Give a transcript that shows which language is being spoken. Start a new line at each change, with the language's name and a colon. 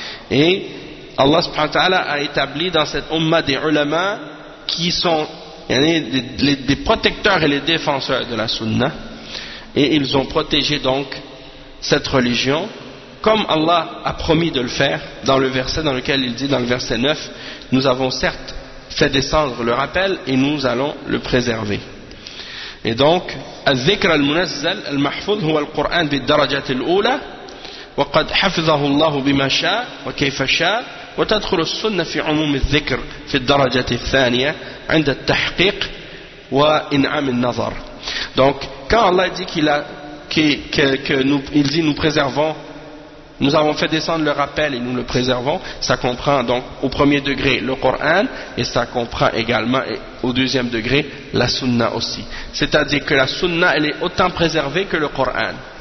French: Et Allah subhanahu wa ta'ala a établi dans cette umma des ulama qui sont des protecteurs et les défenseurs de la sunna, et ils ont protégé donc cette religion comme Allah a promis de le faire dans le verset dans lequel il dit, dans le verset 9, nous avons certes fait descendre le rappel et nous allons le préserver. Et donc
Arabic: الذكر المنزل المحفوظ هو القرآن بالدرجات الأولى وقد حفظه الله بما شاء وكيف شاء وتدخل السنة في عموم الذكر في الدرجة الثانية عند التحقيق وإنعام النظر.
French: Donc quand Allah dit qu'il dit nous préservons, nous avons fait descendre le rappel et nous le préservons, ça comprend donc au premier degré le Coran et ça comprend également au deuxième degré la sunna aussi. C'est-à-dire que la sunna elle est autant préservée que le Coran.